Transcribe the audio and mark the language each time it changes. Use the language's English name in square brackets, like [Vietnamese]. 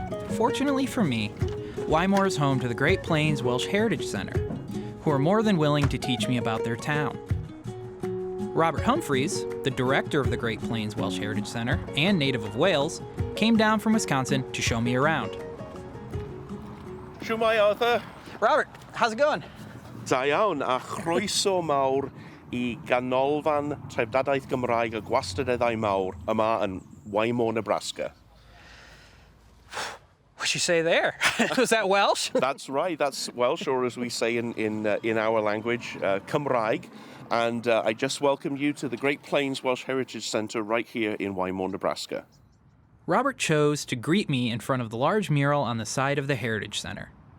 [English] Fortunately for me, Wymore is home to the Great Plains Welsh Heritage Center, who are more than willing to teach me about their town. Robert Humphreys, the director of the Great Plains Welsh Heritage Center and native of Wales, came down from Wisconsin to show me around. [Welsh] Shwmai, Arthur? [English] Robert, how's it going? [Welsh] Da iawn, a chroeso mawr I ganolfan trefdadaeth Gymraeg a gwastadeddau mawr yma yn Wymore, Nebraska. [English] What'd you say there? Was that Welsh? That's right, that's Welsh, or as we say in our language, Cymraeg. And I just welcome you to the Great Plains Welsh Heritage Center right here in Wymore, Nebraska. Robert chose to greet me in front of the large mural on the side of the Heritage Center.